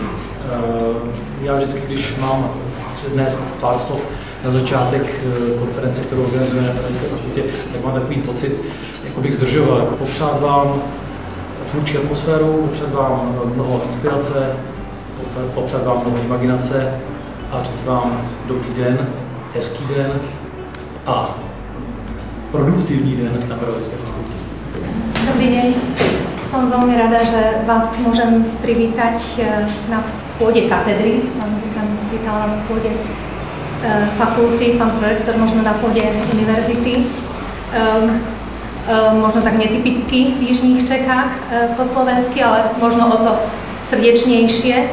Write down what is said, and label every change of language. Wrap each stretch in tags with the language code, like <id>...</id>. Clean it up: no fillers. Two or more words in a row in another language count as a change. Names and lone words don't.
<cs>Já vždycky, když mám přednést pár slov na začátek konference, kterou organizujeme na Pedagogické fakultě, tak mám takový pocit, jako bych zdržoval, jako popřát vám tvůrčí atmosféru, popřát vám mnoho inspirace, popřát vám mnoho imaginace a říct vám dobrý den, hezký den a produktivní den na Pedagogické fakultě.</cs> <sk>Dobrý deň, som veľmi rada, že vás môžem privítať na pôde katedry. Vítala na pôde fakulty, pán prorektor možno na pôde univerzity. Možno tak netypicky v Jižných Čechách po slovensky, ale možno o to srdečnejšie.</sk>